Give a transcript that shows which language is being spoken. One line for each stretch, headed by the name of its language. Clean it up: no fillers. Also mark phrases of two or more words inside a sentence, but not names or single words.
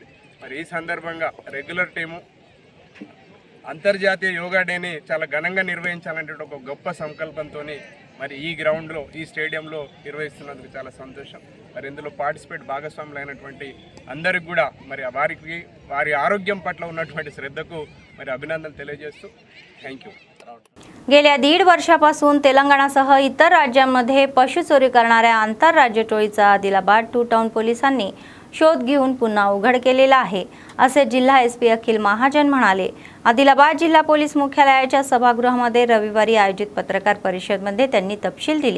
Telugu: మరి ఈ సందర్భంగా రెగ్యులర్ టీము అంతర్జాతీయ యోగా డేని చాలా ఘనంగా నిర్వహించాలంటే ఒక గొప్ప సంకల్పంతో మరి ఈ గ్రౌండ్లో, ఈ స్టేడియంలో నిర్వహిస్తున్నందుకు చాలా సంతోషం. మరి ఇందులో భాగస్వాములు అయినటువంటి అందరికి కూడా మరి వారి ఆరోగ్యం పట్ల ఉన్నటువంటి శ్రద్ధకు మరి अभिनंदन తెలియజేస్తూ थँक्यू.
Marathi: गेल्या 1.5 वर्षापासून तेलंगणासह इतर राज्यांमध्ये पशु चोरी करणाऱ्या आंतरराज्य टोळीचा आदिलाबाद 2 टाउन पोलिसांनी शोध घेऊन पुन्हा उघड केलेला आहे, असे जिल्हा एसपी अखिल महाजन म्हणाले. आदिलाबाद जिल्हा पोलीस मुख्यालयाच्या सभागृहामध्ये रविवारी आयोजित पत्रकार परिषदेमध्ये त्यांनी तपशील दिले.